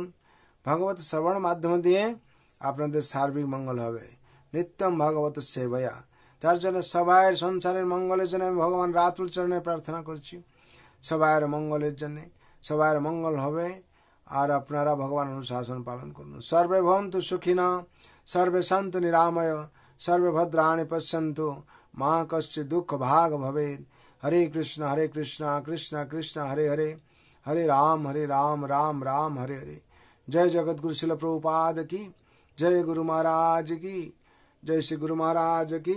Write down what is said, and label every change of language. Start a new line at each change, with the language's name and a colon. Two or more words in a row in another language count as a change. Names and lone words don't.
Bangla: ভাগবত শ্রবণের মাধ্যম দিয়ে আপনাদের সার্বিক মঙ্গল হবে।
Sanskrit: নিত্যম ভাগবত সেবয়া।
Bangla: তার জন্য সবাই সংসারের মঙ্গলের জন্য আমি ভগবান রাতুল চরণে প্রার্থনা করছি, সবাইয়ের মঙ্গলের জন্যে। সবাইয়ের মঙ্গল হবে আর আপনারা ভগবান অনুশাসন পালন করুন।
Sanskrit: সর্বে ভবন্তু সুখিনা, সর্বে সন্তু নিরাময়, সর্বে ভদ্রাণি পশ্যন্তু, মা কশ্চিৎ দুঃখ ভাগ ভবেৎ। হরে কৃষ্ণ কৃষ্ণ কৃষ্ণ হরে হরে, হরে রাম রাম রাম হরে হরে।
Hindi: जय जगत गुरु शिल प्रभुपाद की जय, गुरु महाराज की जय, श्री गुरु महाराज की।